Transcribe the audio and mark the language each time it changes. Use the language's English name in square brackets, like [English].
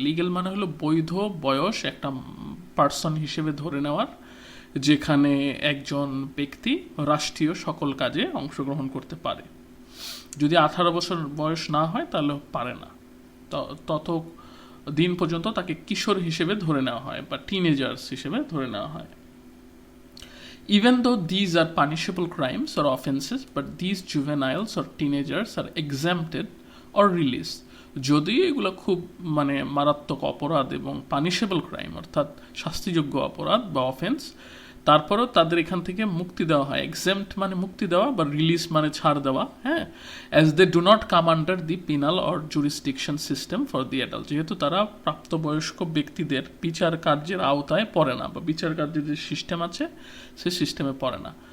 [Bangla] Legal মানে হলো বৈধ বয়স একটা পার্সন হিসেবে ধরে নেওয়ার, যেখানে একজন ব্যক্তি রাষ্ট্রীয় সকল কাজে অংশগ্রহণ করতে পারে। যদি 18 বছর বয়স না হয় তাহলে পারে না, তত দিন পর্যন্ত তাকে কিশোর হিসেবে ধরে নেওয়া হয় বা টিনেজার্স হিসেবে ধরে নেওয়া হয়। [English] Even though these are punishable crimes or offenses, but these juveniles or teenagers are exempted or released. [Bangla] যদিও এগুলো খুব মারাত্মক অপরাধ এবং পানিশেবল ক্রাইম অর্থাৎ শাস্তিযোগ্য অপরাধ বা অফেন্স, তারপরেও তাদের এখান থেকে মুক্তি দেওয়া হয়। এক্সেম্পট মানে মুক্তি দেওয়া, বা রিলিজ মানে ছাড় দেওয়া। হ্যাঁ, [English] as they do not come under the penal or jurisdiction system for the adult, [Bangla] যেহেতু তারা প্রাপ্তবয়স্ক ব্যক্তিদের বিচার কার্যের আওতায় পড়ে না, বা বিচার কার্যের যে সিস্টেম আছে সে সিস্টেমে পড়ে না।